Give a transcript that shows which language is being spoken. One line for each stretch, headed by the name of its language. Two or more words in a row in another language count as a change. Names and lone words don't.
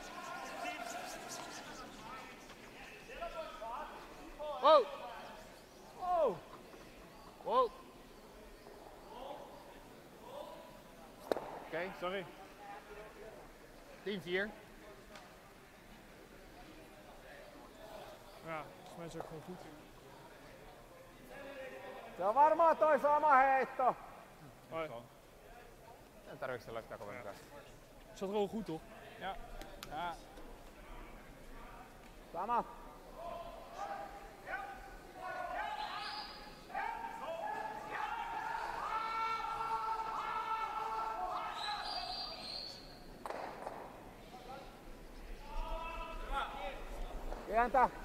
Dutch: Whoa. Whoa. Whoa. Oké, sorry.
English: 10-4.
Dutch: Ja, volgens mij is het ook gewoon goed.
Finnish: Se on varmaan toi sama heitto.
Dutch: Hoi.
Finnish: En tarviiko se laittaa komentaa?
Dutch: Zat er wel goed, toch? Ja. Ja.
Finnish: Sama. Pientä.